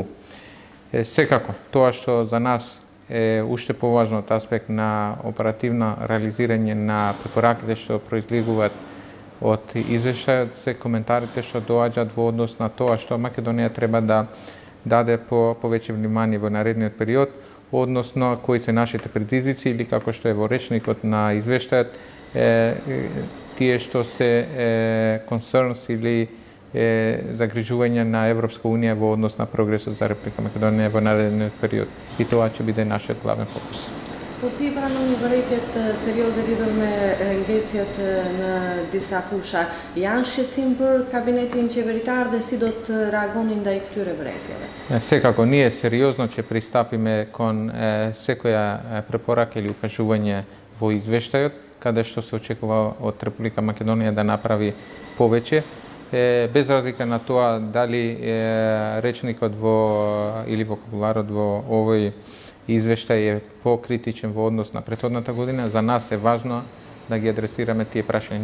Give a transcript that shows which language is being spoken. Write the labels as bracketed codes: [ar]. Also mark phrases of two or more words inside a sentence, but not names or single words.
[mk] Секако, тоа што за нас е уште поважно од аспект на оперативно реализирање на препораките што произлегуваат од извештајот се коментарите што доаѓаат во однос на тоа што Македонија треба да даде повеќе внимание во наредниот период, односно кои се нашите предизвици или како што е во речникот на извештајот, тие што се concerns или загрижување на Европска унија во однос на прогресот за Република Македонија во наредниот период. И тоа ќе биде нашиот главен фокус. [sq] Po si pranoni vërejtjet serioze lidhur me ngecjet në disa fusha, janë shqetësim për kabinetin qeveritar dhe si do të reagonin ndaj këtyre vërejtjeve? [mk] Секако, ние сериозно ќе пристапиме кон секоја препорака или укажување во извештајот, каде што се очекува од Република Македонија да направи повеќе, без разлика на тоа дали речникот или вокабуларот во овој извештај е покритичен во однос на претходната година, за нас е важно да ги адресираме тие прашања.